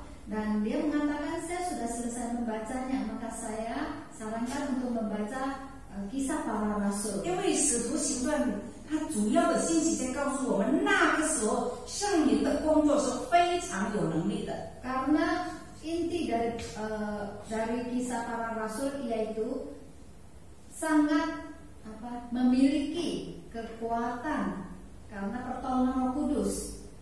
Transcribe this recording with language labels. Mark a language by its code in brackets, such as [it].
[id] Dan dia mengatakan saya sudah selesai membacanya, maka saya sarankan untuk membaca kisah para rasul. [zh] 因为使徒行传它主要的信息在告诉我们，那个时候圣灵的工作是非常有能力的。 [id] Karena inti dari kisah para rasul yaitu sangat memiliki kekuatan karena pertolongan Roh Kudus.